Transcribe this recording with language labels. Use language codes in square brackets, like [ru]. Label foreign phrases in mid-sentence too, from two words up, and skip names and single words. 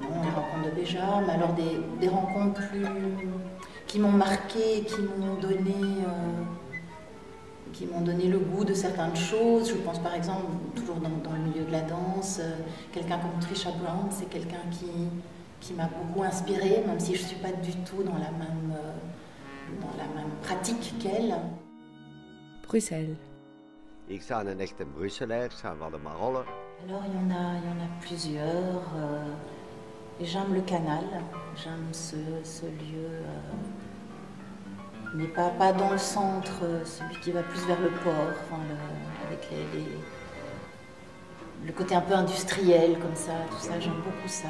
[fr] Non, les rencontres de Béja, mais alors des rencontres qui m'ont marqué, qui m'ont donné le goût de certaines choses. Je pense par exemple, toujours dans le milieu de la danse, quelqu'un comme Trisha Brown, c'est quelqu'un qui m'a beaucoup inspirée, même si je ne suis pas du tout dans la même pratique qu'elle. Bruxelles. [nl] Ik sta een echte Bruxelaar, ik sta van de Marollen. [fr] Alors il y en a plusieurs. J'aime le canal, j'aime ce lieu, mais pas dans le centre, celui qui va plus vers le port, enfin, avec le côté un peu industriel comme ça, tout ça, j'aime beaucoup ça.